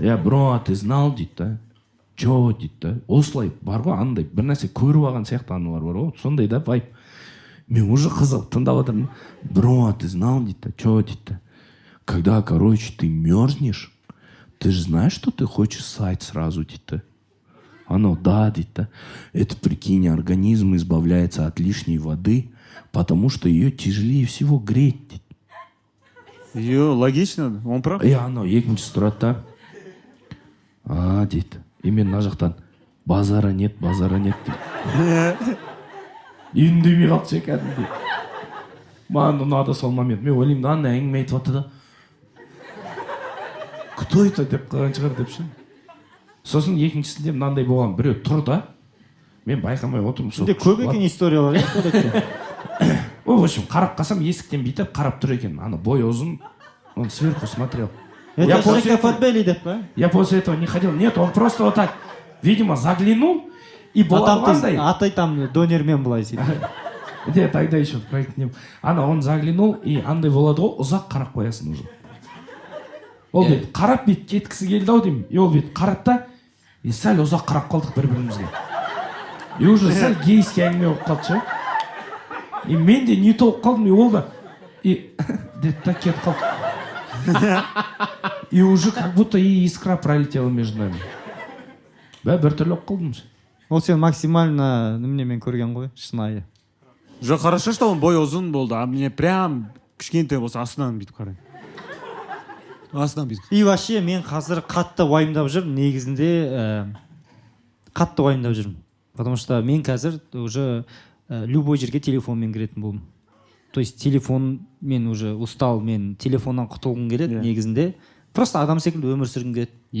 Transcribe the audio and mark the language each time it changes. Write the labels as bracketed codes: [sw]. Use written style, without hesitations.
[kk] иә [ru] бро а ты знал [kk] дейді да че дейді да осылай бар ғой андай бір нәрсе көріп алған сияқты аналар бар ғой сондай да вайп мен уже қызығып тыңдап отырмын [ru] бро а ты знал [kk] дейді да [ru] че дейді да когда короче ты мерзнешь ты же знаешь что ты хочешь ссать сразу [kk] дейді да анау да дейді да [ru] это прикинь организм избавляется от лишней воды потому что ее тяжелее всего греть [kk] дейді [ru] логично он прав [kk] анау екіншісі тұрады да дейді. И мен мына жақтан [ru] базара нет [kk] деп. Үндемей қалды ше кәдімгідей. Маған ұнады сол момент. Мен ойлаймын, ана әңгіме айтып жатты да. [ru] Кто это [kk] деп қалған шығар деп ше. Сосын екіншісінде мынандай болған, біреу тұр да. Мен байқамай отырмын. Сенде көп екен историялар [ru] В общем, [kk] қарап қалсам есіктен бүйтіп қарап тұр екен. Ана бой ұзын, [ru] он сверху смотрел. Это [kk] Жека Фатбели деп па? [ru] Я после этого не ходил. Нет, он просто вот так, видимо, заглянул и [kk] болғандай. Атай там донермен былай сөйтіп. [ru] Нет, тогда еще в проекте не был. [kk] Ана [ru] он заглянул и [kk] андай болады ғой, ұзақ қарап қоясың уже. Ол бет қарап бет кеткісі келді ау деймін. И ол бет қарап та, и сәл ұзақ қарап қалдық бір-бірімізге. И уже сәл гейский әңгіме болып қалды ше. И мен де не толып қалдым, и ол да и деді да кетіп қалды. [ru] И уже как будто и искра пролетела между нами. [kk] Біртүрлі болып қалдым. Ол сен максимально неменемен көрген ғой, шынайы. Жоқ, [ru] хорошо, что он [kk] бой ұзын болды, [ru] а мне прям [kk] кішкентай болса астынан бүйтіп қараймын. Астынан бүйтіп. [ru] И вообще [kk] мен қазір қатты уайымдап жүрмін, негізінде қатты уайымдап жүрмін. [ru] Потому что [kk] мен қазір [ru] уже любой [kk] жерге телефонмен кіретін болдым. [ru] То есть телефон, [kk] мен [ru] уже устал, [kk] мен телефоннан құтылғым келеді негізінде. [ru] Просто [kk] адам секілді өмір сүргім келеді.